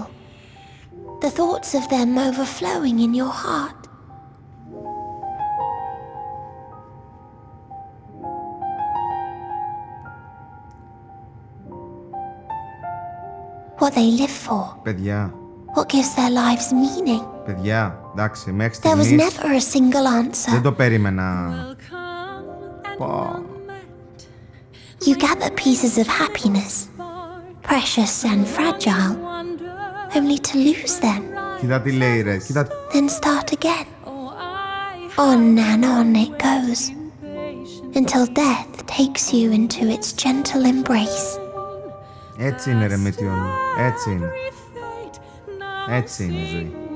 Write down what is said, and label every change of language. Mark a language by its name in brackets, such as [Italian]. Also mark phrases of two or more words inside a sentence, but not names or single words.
[English] The thoughts of them overflowing in your heart. What they live for. [Greek] Παιδιά. [English] What gives their lives meaning. [Greek] Παιδιά, εντάξει, μέχρι [English] There was [Greek] στιγμής [English] never a single answer. [Greek] δεν το περίμενα. [English] You gather pieces of happiness, precious and fragile, only to lose them. [Greek] Κοίτα τι λέει, ρε. Κοίτα... [English] Then start again. On and on it goes, until death takes you into its gentle embrace. [Greek] Έτσι είναι, ρε Μύτιον. Έτσι είναι. Έτσι είναι η ζωή.